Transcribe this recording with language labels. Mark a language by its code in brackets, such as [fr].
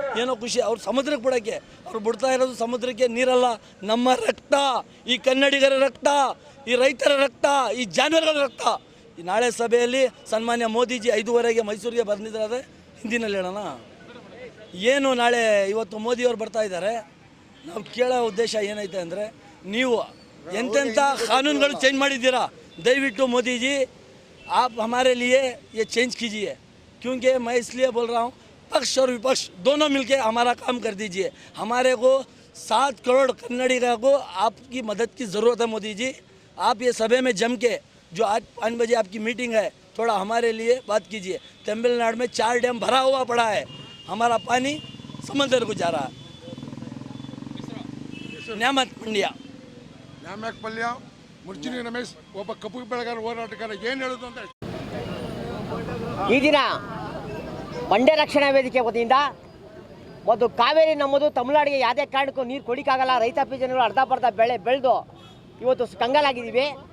[kn] ಏನೋ ಖುಷಿ ಅವ್ರು ಸಮುದ್ರಕ್ಕೆ ಬಿಡೋಕ್ಕೆ, ಅವ್ರು ಬಿಡ್ತಾ ಇರೋದು ಸಮುದ್ರಕ್ಕೆ ನೀರಲ್ಲ, ನಮ್ಮ ರಕ್ತ, ಈ ಕನ್ನಡಿಗರ ರಕ್ತ, ಈ ರೈತರ ರಕ್ತ, ಈ ಜಾನುವಾರುಗಳ ರಕ್ತ. ಈ ನಾಳೆ ಸಭೆಯಲ್ಲಿ ಸನ್ಮಾನ್ಯ ಮೋದಿಜಿ 5:30ಗೆ ಮೈಸೂರಿಗೆ ಬಂದಿದ್ದಾರೆ. ಹಿಂದಿನಲ್ಲಿ ಹೇಳೋಣ ಏನು, ನಾಳೆ ಇವತ್ತು ಮೋದಿಯವರು ಬರ್ತಾ ಇದ್ದಾರೆ. ನಾವು ಕೇಳೋ ಉದ್ದೇಶ ಏನೈತೆ ಅಂದರೆ, ನೀವು ಎಂತೆಂಥ ಕಾನೂನುಗಳು ಚೇಂಜ್ ಮಾಡಿದ್ದೀರಾ. ದಯವಿಟ್ಟು [hi] ಮೋದಿಜಿ आप हमारे लिए ये चेंज कीजिए, क्योंकि मैं इसलिए बोल रहा हूँ, पक्ष और विपक्ष दोनों मिलके हमारा काम कर दीजिए. हमारे को 7 करोड़ कन्नडिगा को आपकी मदद की ज़रूरत है मोदी जी. आप ये सभा में जम के, जो आज 5 बजे आपकी मीटिंग है, थोड़ा हमारे लिए बात कीजिए. तमिलनाडु में 4 डैम भरा हुआ पड़ा है, हमारा पानी समंदर को जा रहा है. न्यामत मंडिया [kn] ನ್ಯಾಮಕಪಲ್ಯ ಮುರ್ಚಿನಿ ರಮೇಶ್, ಒಬ್ಬ ಕಪ್ಪು ಬೆಳೆಗಾರ ಹೋರಾಟಗಾರ, ಏನು ಹೇಳೋದು ಅಂತ. ಈ ದಿನ ಮಂಡ್ಯ ರಕ್ಷಣಾ ವೇದಿಕೆ ವತಿಯಿಂದ ಒಂದು ಕಾವೇರಿ ನಮ್ಮದು, ತಮಿಳುನಾಡಿಗೆ ಯಾವುದೇ ಕಾರಣಕ್ಕೂ ನೀರು ಕೊಡಿಕಾಗಲ್ಲ, ರೈತಾಪಿ ಜನರು ಅರ್ಧಪರ್ಧ ಬೆಳೆದು ಇವತ್ತು ಕಂಗಾಲಾಗಿದ್ದೀವಿ.